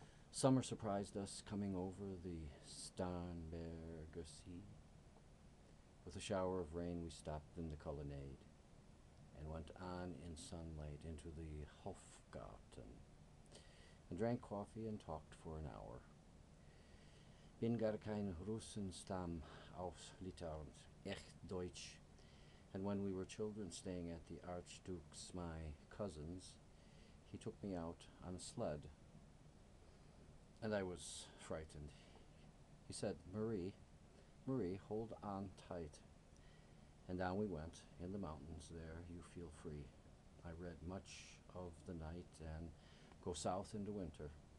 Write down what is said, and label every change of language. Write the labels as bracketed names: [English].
[English] Summer surprised us coming over the Starnberger Sea. With a shower of rain, we stopped in the colonnade and went on in sunlight into the Hofgarten and drank coffee and talked for an hour. [German] Bin gar kein Russenstamm aus Litauen, echt Deutsch. [English] And when we were children staying at the Archduke's, my cousin's, he took me out on a sled. And I was frightened. He said, Marie, hold on tight. And down we went, in the mountains there, you feel free. I read much of the night and go south into winter.